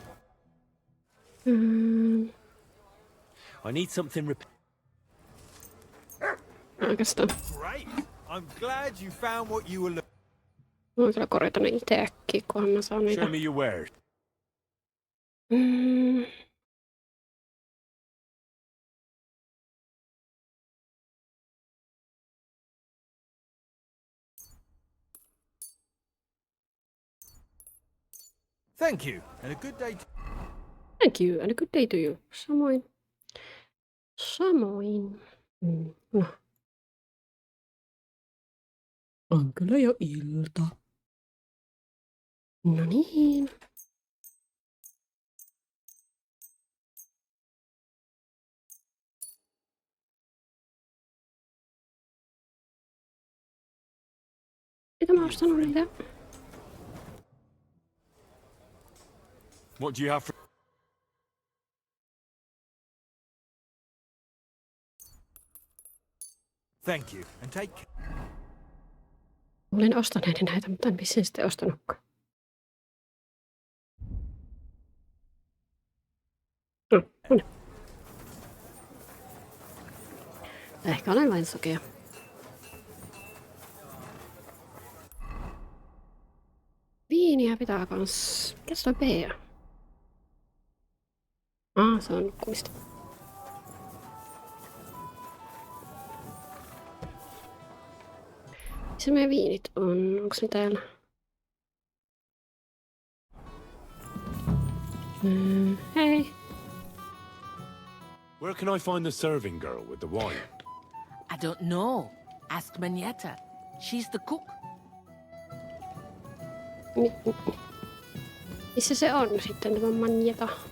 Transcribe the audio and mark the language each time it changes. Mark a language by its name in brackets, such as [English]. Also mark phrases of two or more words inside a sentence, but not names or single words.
[English] I need something [Finnish] Oikeastaan. [English] Great. I'm glad you found what you were looking. [Finnish] Voin kyllä korjata ne itse äkkiä, kunhan mä saan niitä. [English] Show me your wares. Thank you, and a good day to... Thank you, and a good day to you. [Finnish] Samoin. Samoin. No. On kyllä jo ilta. No niin. Mitä mä ostanut niitä? [English] What do you have for... Thank you, and take care. [Finnish] Olin ostaneeni näitä, mutta en vissiin sitten ostanutkaan. No. Ehkä olen vain sokea. Viiniä pitää kans... Mikäs toi Bea? Se on nukkumista. Missä meidän viinit on? Onks ne täällä? Hei. [English] Where can I find the serving girl with the wine? I don't know. Ask Manietta. She's the cook. [Finnish] Missä se on sitten tämä Manietta?